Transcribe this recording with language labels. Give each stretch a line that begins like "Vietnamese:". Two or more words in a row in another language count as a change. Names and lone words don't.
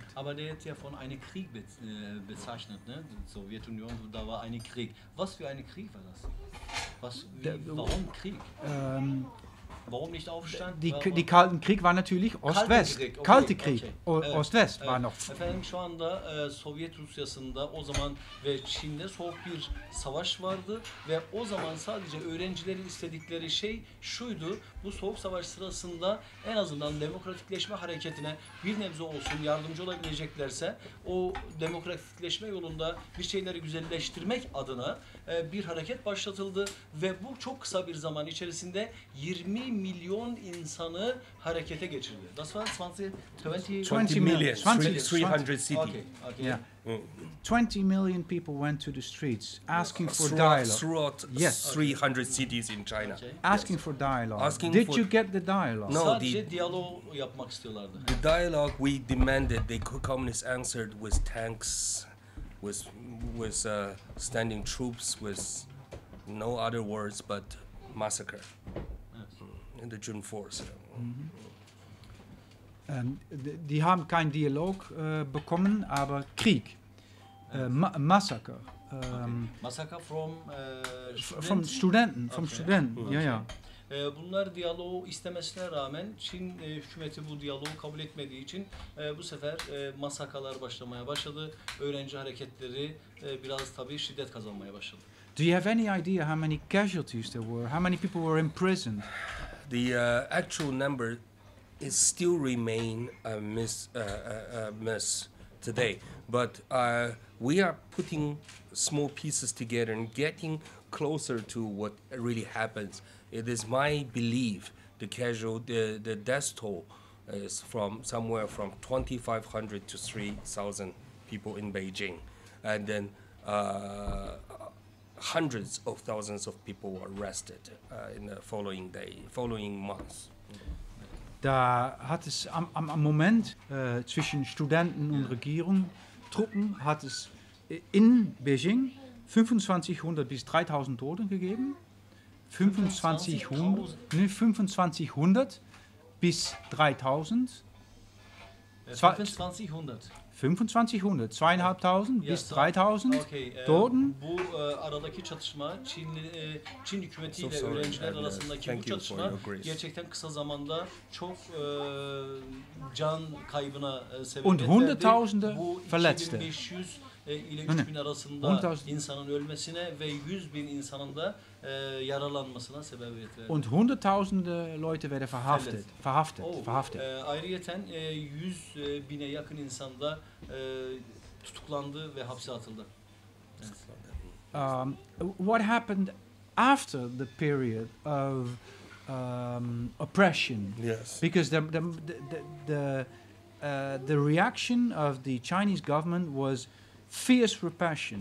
German: Aber der hat ja von einem Krieg bezeichnet, ne? Die Sowjetunion, da war ein Krieg. Was für ein Krieg war das? Warum Krieg? Warum nicht Aufstand? Die Kalten Krieg war natürlich Ost-West. Krieg, okay, Kalte Krieg. okay. Ost-West war noch.
Turkish: Efendim şu anda Sovyet Rusyası'nda o zaman ve Çin'de soğuk bir savaş vardı ve o zaman sadece öğrencilerin istedikleri şey şuydu: bu soğuk savaş sırasında en azından demokratikleşme hareketine bir nebze olsun yardımcı olabileceklerse o demokratikleşme yolunda bir şeyleri güzelleştirmek adına bir hareket başlatıldı ve bu çok kısa bir zaman içerisinde 20 milyon insanı harekete geçirdi.
German: Das war
English: 20 million, 300 cities. Okay, okay. Yeah. 20 million people went to the streets asking for Throughout, dialogue. throughout Yes. 300 cities in China. Okay. Asking for dialogue. Asking Did for- you get the dialogue? No.
Turkish: Sadece diyalog yapmak istiyorlardı.
English: The dialogue we demanded, the communists answered with tanks, with standing troops, with no other words but massacre. In the June 4th.
German: Die haben keinen Dialog bekommen, aber Krieg. Massaker.
English: Masaka from
German: Vom Studenten. Vom Okay. Studenten. Ja, ja.
Turkish: Bunlar diyaloğu istemesine rağmen Çin hükümeti bu diyaloğu kabul etmediği için bu sefer masakalar başlamaya başladı. Öğrenci hareketleri biraz tabii şiddet kazanmaya başladı.
English: Do you have any idea how many casualties there were? How many people were imprisoned? The actual number is still remain a miss today, but we are putting small pieces together and getting closer to what really happens. It is my belief the death toll is from somewhere from 2,500 to 3,000 people in Beijing, and then hundreds of thousands of people were arrested in the following months.
German: Da hat es am Moment zwischen Studenten und Regierung, Truppen, hat es in Beijing 2500 bis 3000 Tote gegeben. 2500 bis 3000. 2500. 2500, 2500 Ja, bis 3000 Okay, Toten.
Turkish: bu aradaki çatışma Çin hükümetiyle
English: So sorry,
Turkish: öğrenciler
English: and,
Turkish: arasındaki
English: thank
Turkish: bu
English: you for
Turkish: çatışma
English: your grace.
Turkish: gerçekten kısa zamanda çok can kaybına
German: Und
Turkish: sebebiyet
German: Hunderttausende
Turkish: verdi. Bu
German: Verletzte.
Turkish: 2500 ile Ne? 3000 arasında 100.000 insanın ölmesine ve 100.000 insanın da yaralanmasına sebebiyet verdi.
German: Und Hunderttausende Leute werden verhaftet. Verhaftet.
Turkish: Ayrıyeten 100 bine yakın insan da tutuklandı ve hapse atıldı.
English: What happened after the period of oppression? Yes. Because the reaction of the Chinese government was fierce repression.